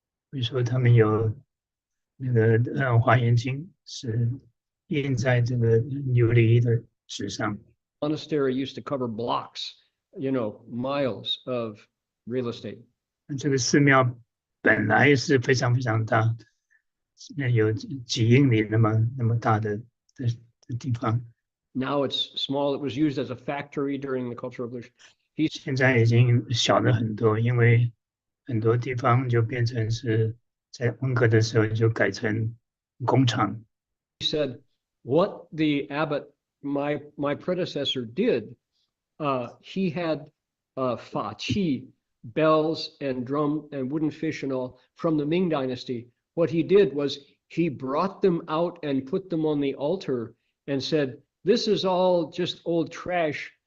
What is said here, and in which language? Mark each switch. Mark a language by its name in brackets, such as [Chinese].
[Chinese] 比如说他们有那个华严经是印在这个琉璃的纸上。 [English] Monastery used to cover blocks, miles of real estate. [Chinese] 这个寺庙本来是非常非常大，有几英里那么大的地方。 [English] Now it's small. It was used as a factory during the Cultural Revolution. [Chinese] 现在已经小了很多，因为很多地方就变成是在文革的时候就改成工厂。 [English] He said, what the abbot, my predecessor did, he had fa qi, bells and drum and wooden fish and all from the Ming Dynasty. What he did was he brought them out and put them on the altar and said, this is all just old trash.